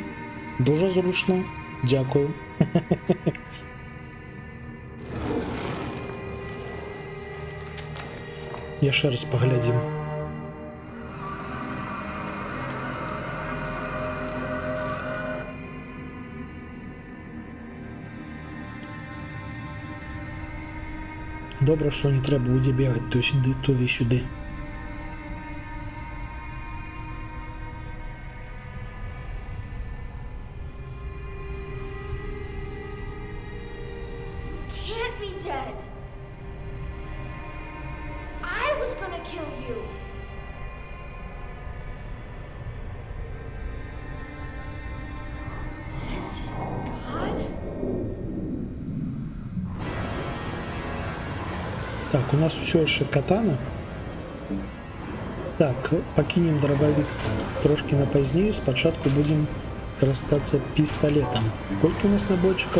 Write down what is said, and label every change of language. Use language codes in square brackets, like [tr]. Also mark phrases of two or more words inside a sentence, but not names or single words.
[be] Дужа зручна. Дзякую. Яшчэ раз паглядзім. Добра, што не трэба будзе бегаць туды-сюды. [en] Can't be dead. I was gonna kill you. This is God? [be] Так, у нас усё яшчэ катана. Так, пакінем дробавік трошкі на пазней. Спачатку будзем карыстацца пісталетам. Колькі у нас набойчыкаў?